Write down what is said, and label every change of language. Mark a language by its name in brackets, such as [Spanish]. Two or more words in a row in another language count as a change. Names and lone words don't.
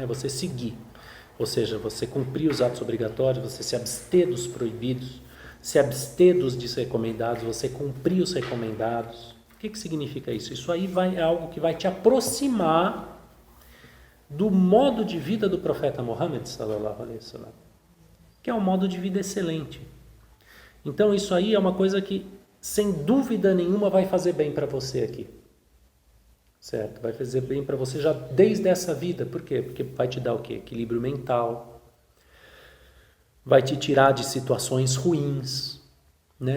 [Portuguese] Você seguir, ou seja, você cumprir os atos obrigatórios, você se abster dos proibidos, se abster dos desrecomendados, você cumprir os recomendados. O que significa isso? Isso aí é algo que vai te aproximar do modo de vida do profeta Muhammad, [Arabic] صلى الله عليه وسلم, [Portuguese] que é um modo de vida excelente. Então isso aí é uma coisa que, sem dúvida nenhuma, vai fazer bem para você aqui. Certo? Vai fazer bem para você já desde essa vida. Por quê? Porque vai te dar o quê? Equilíbrio mental. Vai te tirar de situações ruins, né?